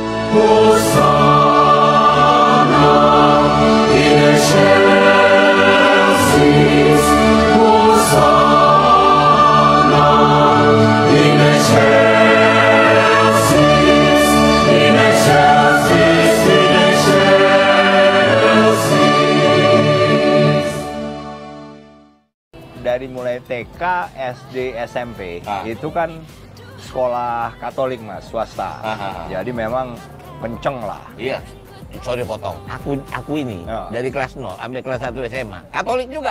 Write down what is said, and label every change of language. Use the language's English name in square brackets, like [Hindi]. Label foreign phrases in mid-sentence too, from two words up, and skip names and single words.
[Latin] Hosanna in excelsis, Hosanna in excelsis, in excelsis, in excelsis. [Indonesian] Dari mulai TK, SD, SMP itu kan sekolah Katolik Mas, swasta. Jadi memang kenceng lah. Iya. Sorry potong. Aku ini dari kelas 0 sampai kelas 1 SMA. Katolik juga.